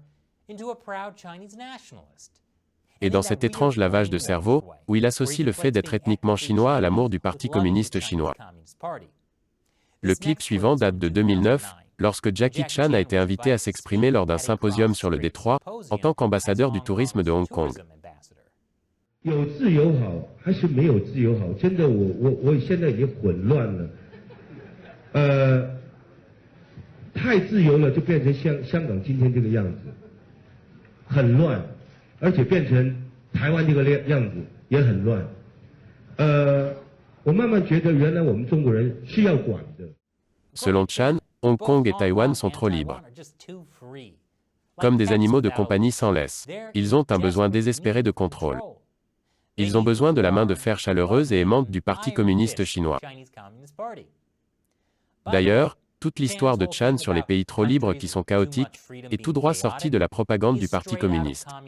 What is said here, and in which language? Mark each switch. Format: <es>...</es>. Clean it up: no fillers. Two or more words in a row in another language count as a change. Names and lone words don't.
<fr>Et dans cet étrange lavage de cerveau, où il associe le fait d'être ethniquement chinois à l'amour du Parti communiste chinois. Le clip suivant date de 2009, lorsque Jackie Chan a été invité à s'exprimer lors d'un symposium sur le Détroit, en tant qu'ambassadeur du tourisme de Hong Kong.</fr> <zh>有自由好还是没有自由好？真的，我现在已经混乱了。太自由了，就变成香港今天这个样子，很乱，而且变成台湾这个样子也很乱。我慢慢觉得，原来我们中国人是要管的。</zh> <fr>Selon Chan, Hong Kong et Taïwan sont trop libres. Comme des animaux de compagnie sans laisse. Ils ont un besoin désespéré de contrôle. Ils ont besoin de la main de fer chaleureuse et aimante du Parti communiste chinois. D'ailleurs, toute l'histoire de Chan sur les pays trop libres qui sont chaotiques est tout droit sortie de la propagande du Parti communiste.</fr>